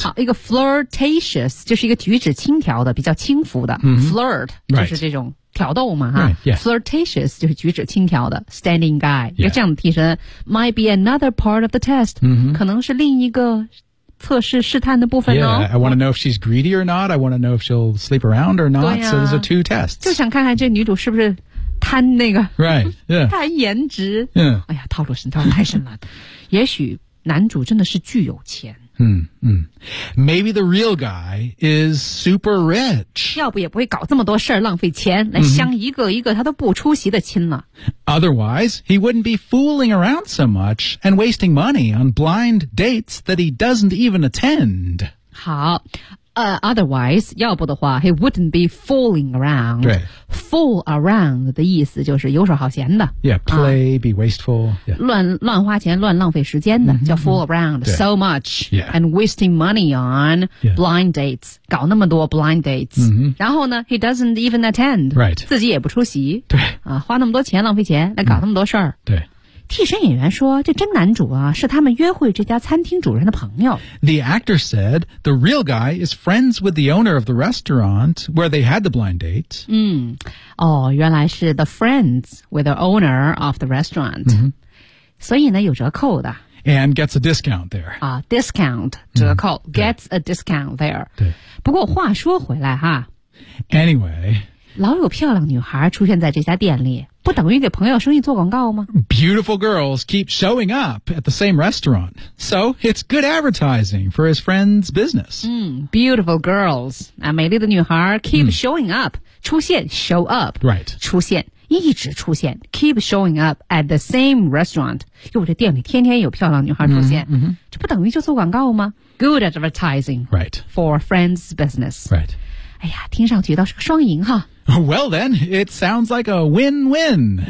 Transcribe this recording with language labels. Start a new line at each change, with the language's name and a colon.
Chinese: 好一个 flirtatious, 就是一个举止轻佻的比较轻浮的。嗯、 flirt, 就是这种。
English: Right.
Chinese: 挑逗嘛哈、
English: right, yeah.
Chinese: ,flirtatious, 就是举止轻佻的 ,
English: standing guy,
Chinese: 一个这样的替身、
English: yeah. ,might be another part of the test,、 mm-hmm.
Chinese: 可能是另一个测试试探的部分哦。
English: Yeah, I want to know if she's greedy or not, I want to know if she'll sleep around or not,、啊、 so there's a two tests.
Chinese: 就想看看这女主是不是贪那个
English: ,right, yeah.
Chinese: 贪颜值。
English: Yeah.
Chinese: 哎呀套路深套路太深了。也许男主真的是巨有钱。
English: Maybe the real guy is super rich.
Chinese: 要不也不会搞这么多事儿浪费钱来相一个一个他都不出席的亲了。
English: Otherwise, he wouldn't be fooling around so much and wasting money on blind dates that he doesn't even attend. 好otherwise,
Chinese: 要不的话
English: he wouldn't be fooling around.
Chinese: 对。 Fool around 的意思就是游手好闲的。
English: Yeah, play,、be wasteful.、Yeah.
Chinese: 乱花钱乱浪费时间的、叫
English: fool around so much、 yeah. and wasting money on、blind dates.
Chinese: 搞那么多
English: blind dates.、然后呢 he doesn't even attend. Right.
Chinese: 自己也不出席。对。花那么多钱浪费钱来搞那么多事儿。对。替身演员说这真男主啊是他们约会这家餐厅主人的朋友。
English: The actor said, the real guy is friends with the owner of the restaurant where they had the blind date.
Chinese: 原来是
English: the friends with the owner of the restaurant.、
Chinese: 所以呢有折扣的。
English: And gets a discount there. Discount, 折扣、gets a discount there.
Chinese: 对。不过话说回来哈。
English: Anyway.
Chinese: 老有漂亮女孩出现在这家店里。不等于给朋友生意做广告吗
English: Beautiful girls keep showing up at the same restaurant. So it's good advertising for his friend's business. Beautiful girls.
Chinese: 美丽的女孩
English: keep showing up.
Chinese: 出现 show up.
English: Right.
Chinese: 出现一直出现
English: keep showing up at the same restaurant.
Chinese: 因为这店里天天有漂亮女孩出现。这不等于就做广告吗
English: Good advertising. Right. For friend's business. Right.
Chinese: 哎呀听上去倒是个双赢哈。
English: Well then, it sounds like a win-win.